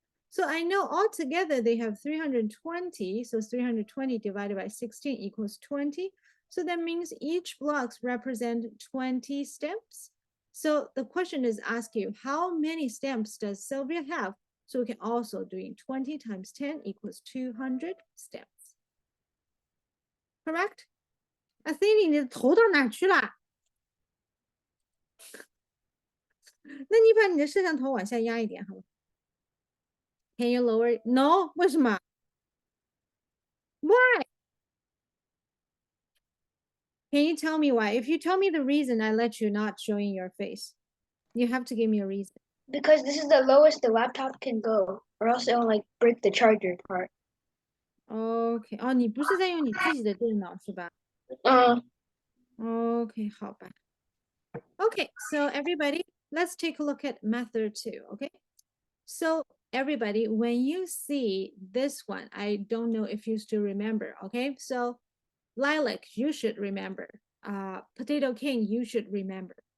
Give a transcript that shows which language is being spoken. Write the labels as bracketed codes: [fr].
[en] So I know altogether they have 320, so 320 divided by 16 equals 20. So that means each blocks represent 20 stamps. So the question is ask you, how many stamps does Sylvia have? So we can also doing 20 times 10 equals 200 stamps. Correct? [zh] Athene, 你的头到哪去了？那你把你的摄像头往下压一点，好吗？ [en] Can you lower it? No? [zh] 为什么？ [en] Why? Can you tell me why? If you tell me the reason, I let you not showing your face. You have to give me a reason. Because this is the lowest the laptop can go, or else it'll like break the charger part. Okay. [zh] 哦，你不是在用你自己的电脑是吧？ Okay, 好吧。 [en] Okay, so everybody, let's take a look at method 2, okay? So everybody, when you see this one, I don't know if you still remember, okay? So Lilac, you should remember. Potato King, you should remember.